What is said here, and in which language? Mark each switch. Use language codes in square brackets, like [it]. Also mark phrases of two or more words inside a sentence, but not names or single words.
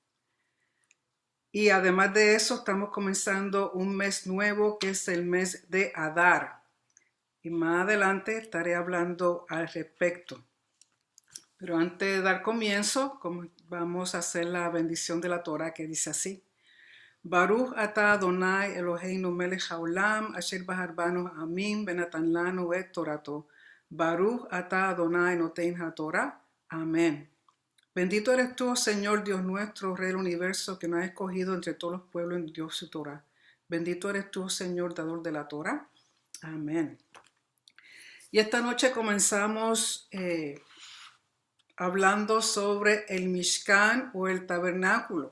[es] Y además de eso, estamos comenzando un mes nuevo que es el mes de Adar. Y más adelante estaré hablando al respecto. Pero antes de dar comienzo, vamos a hacer la bendición de la Torah que dice así. [he] ברוך אתה יי אלהינו מלך העולם אשר בחר בנו עמים ונתן לנו את תורתו. ברוך אתה יי נותן התורה. [es] Amén. Bendito eres tú, Señor Dios nuestro, Rey del universo, que nos has escogido entre todos los pueblos en Dios su Torah. Bendito eres tú, Señor, dador de la Torah. Amén. Y esta noche comenzamos hablando sobre el Mishkan o el tabernáculo.